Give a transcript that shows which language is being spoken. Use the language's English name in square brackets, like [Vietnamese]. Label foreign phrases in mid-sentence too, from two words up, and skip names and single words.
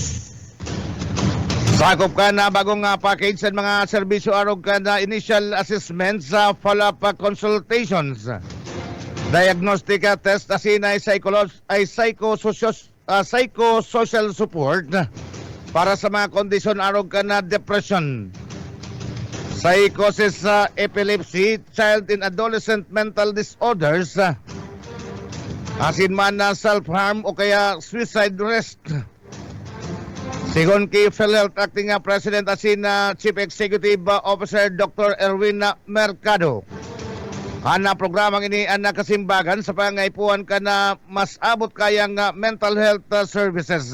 [Bikol] Sakop ka na bagong package at mga serbisyo arog ka na [English] initial assessments [Bikol] sa [English] follow-up consultations, diagnostic test [Bikol] asin ay [English] psychosocial support [Bikol] para sa mga kondisyon arog ka na [English] depression, psychosis, epilepsy, child and adolescent mental disorders, [Bikol] asin man na self-harm o kaya [English] suicide risk. [Bikol] Sigon kay PhilHealth Acting President asin Chief Executive Officer Dr. Erwin Mercado, ana programang ini ana kasimbagan sa pangaipuan ka na mas abot kayang [English] mental health services.